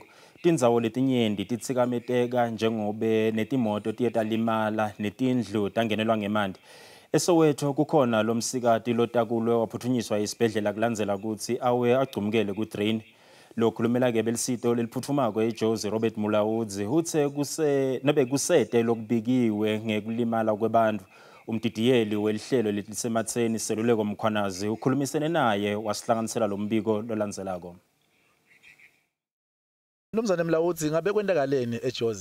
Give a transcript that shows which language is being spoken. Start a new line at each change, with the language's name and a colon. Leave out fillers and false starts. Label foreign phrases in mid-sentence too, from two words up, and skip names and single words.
Swati: Tindzawo letinyenti titsikameteka njengobe netimoto tiye talimala netindlu tangenelwa ngemanti. Esowetho kukhona lomsikati lotakulwe waphuthunyiswa esibhedlela kulandzela ukuthi awe agcumukele ku-drain. Lokhulumela-ke belisito leliphuthumako eJozi Robert Mulawudzi uthe kusete lokubikiwe ngekulimala kwebantfu. Umdidiyeli welihlelo Letisematseni seluleko mkhwanazi ukhulumisene naye wasihlanganisela lo mbiko lolandzelako. Mnumzane Mlawudzi ngabe kwenzakaleni eJozi?